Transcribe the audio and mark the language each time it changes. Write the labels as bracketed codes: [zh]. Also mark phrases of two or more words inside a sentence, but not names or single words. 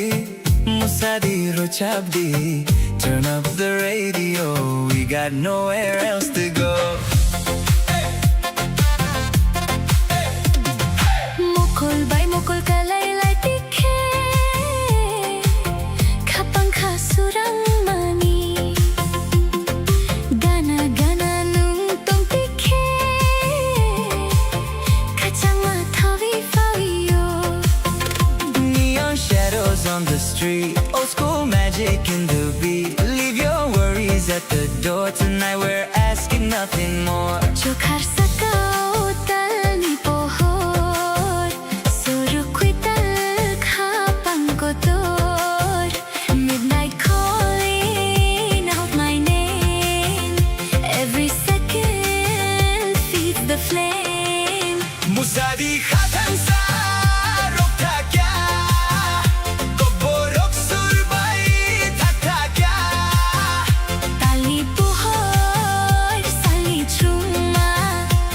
[trp] Musadi Rochabdi [en] Turn up the radio, we got nowhere else to go [trp] mukul kalay tikhe kapang kasurang mani gana nung tong tikhe kachang mathawi fawiyo [en] Neon shadows on the street Old school magic in the beat Leave your worries at the door Tonight we're asking nothing more [trp] chokhar sakao tal ni pohor surukwi tal khapang ko tor [en] midnight calling out my name every second feeds the flame [trp] Musadi khatan sa rokta kya Koborok surbai thakta kya tali pohor sali chuma